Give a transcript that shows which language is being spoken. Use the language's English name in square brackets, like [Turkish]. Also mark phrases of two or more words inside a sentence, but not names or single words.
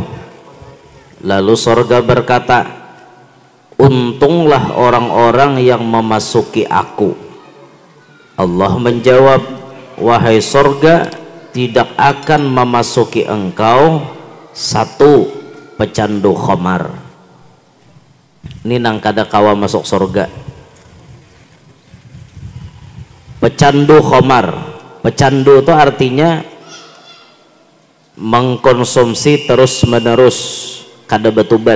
[Indonesian] Lalu sorga berkata, untunglah orang-orang yang memasuki aku. Allah menjawab, wahai sorga, tidak akan memasuki engkau satu pecandu khamar. [Banjar] Ini nang kada kawa masuk sorga. [Indonesian] Pecandu khamar, pecandu itu artinya mengkonsumsi terus menerus, kada betubat.